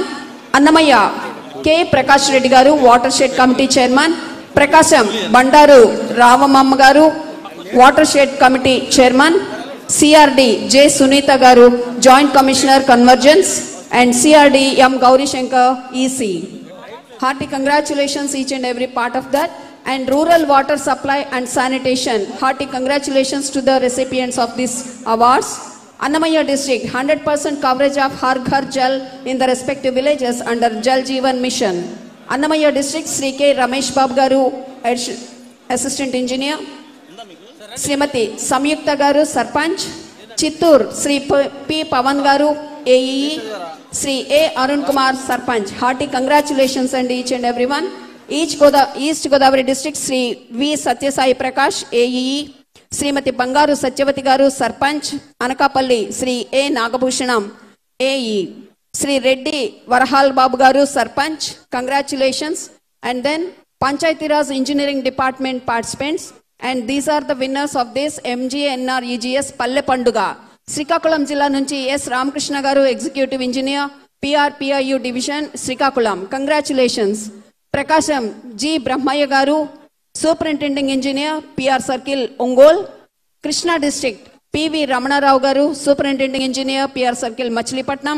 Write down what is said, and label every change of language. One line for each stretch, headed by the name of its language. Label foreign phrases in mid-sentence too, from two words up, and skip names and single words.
English: అన్నమయ్య కె ప్రకాష్ రెడ్డి గారు water shed committee chairman. ప్రకాశం బండారు రామమ్మ గారు water shed committee chairman. CRD జె సునీత గారు joint commissioner convergence and CRD M గౌరీశంకర్ EC. Hearty congratulations each and every part of that. And rural water supply and sanitation, hearty congratulations to the recipients of these awards. Annamaya district 100% coverage of Har Ghar Jal in the respective villages under Jal Jeevan mission. Annamaya district Sri K Ramesh Babu garu assistant engineer. Srimati Samyukta garu sarpanch. Chittur Sri P Pavan garu AE. Sri A Arun Kumar sarpanch. Hearty congratulations and each and everyone. East Godavari district Sri V Satyasai Prakash AE. Srimati Bangaru Satyavati garu sarpanch. Anakapalli Sri A Nagabhushanam AE. Sri Reddy Varahal Babu garu sarpanch. Congratulations. And then Panchayati Raj Engineering Department participants. And these are the winners of this MGNR EGS Palle Panduga. Srikakulam
Telugu: జిల్లా నుంచి
English: S Ramakrishna garu Executive Engineer PRPIU Division Srikakulam. Congratulations. Prakasham G Brahmaya garu Superintending Engineer PR Circle Ongol. Krishna District PV Ramana Rao garu Superintending Engineer PR Circle Machilipatnam.